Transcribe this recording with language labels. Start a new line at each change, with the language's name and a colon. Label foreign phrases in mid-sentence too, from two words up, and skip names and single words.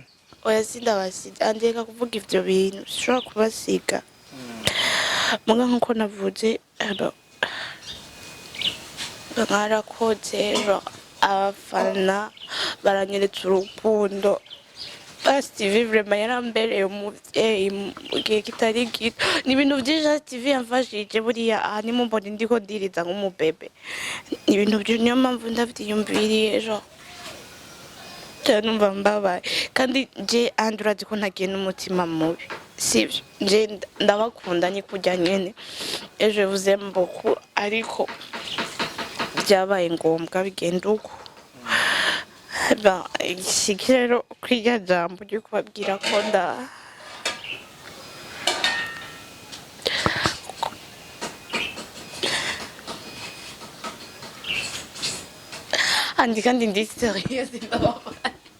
Rundi: oya sindabasiga andeka kuvuga ivyo bintu sishobora kubasiga muga nkuko navuze murakoze abafana baranyeretse urukundo ASE TV vraiment yarambereye umuvyeyi mu gihe kitari gito ni ibintu byinshi ASE TV yamfashije buriya aha nimumbona ndiko ndiriza nk'umubebe ni ibintu niyo mpamvu ndavyiyumviriye numva mbabaye kandi je andurazi ko ntagiye n'umutima mubi sivyo je ndabakunda ni kujya nyene
French: je vous aime beaucoup
Rundi: ariko byabaye ngombwa bigenda uko rero kwiga jambo ryo kubabwira ko kandi ndi serious ndababaye